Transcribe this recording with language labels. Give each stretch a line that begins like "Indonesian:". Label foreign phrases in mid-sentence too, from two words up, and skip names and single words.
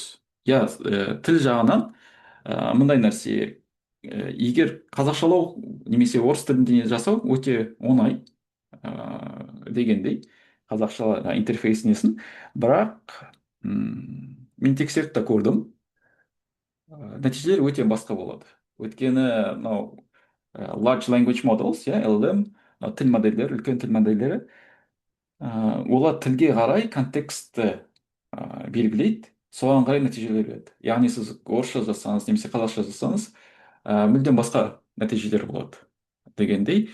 Kazakh: Иә, тіл жағынан мындай нәрсе, егер қазақшалау немесе орыс тілінде жасау өте оңай, дегендей, қазақша интерфейс несін, бірақ мен тексеріп та көрдім, нәтижелер өте басқа болады. Өйткені мынау
English: large language models,
Kazakh: иә, LLM, тіл модельдері, үлкен тіл модельдері, олар тілге қарай контекстті белгілейді, соған қарай нәтижелер береді. Яғни сіз орысша жазсаңыз немесе қазақша жазсаңыз, мүлдем басқа нәтижелер болады дегендей.